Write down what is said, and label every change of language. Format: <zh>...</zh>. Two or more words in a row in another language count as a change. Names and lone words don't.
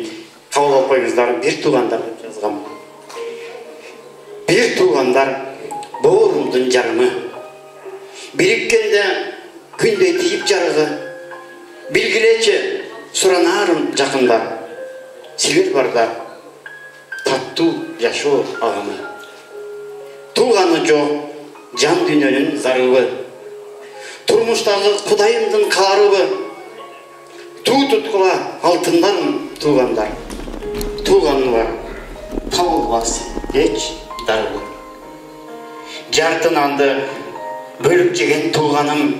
<ky>Кабыл алып коюңуздар, бир туугандар деп жазгам. Бир туугандар боорумдун жарымы. Бириккенде күндөй тийип жарыгы. Билгилечи суранарым жакында. Силер барда таттуу жашоо агымы.</ky> <kk>Туғаны жоқ, жан дүйнөнүн зарыбы.</kk> <ky>Турмуштагы Кудайымдын каарыбы. Туу туткула алтындарым туугандар.</ky> <kk>Туғанга табылбас эч дарбы.</kk> <ky>Жартынанды бөлүп жеген тууганым.</ky>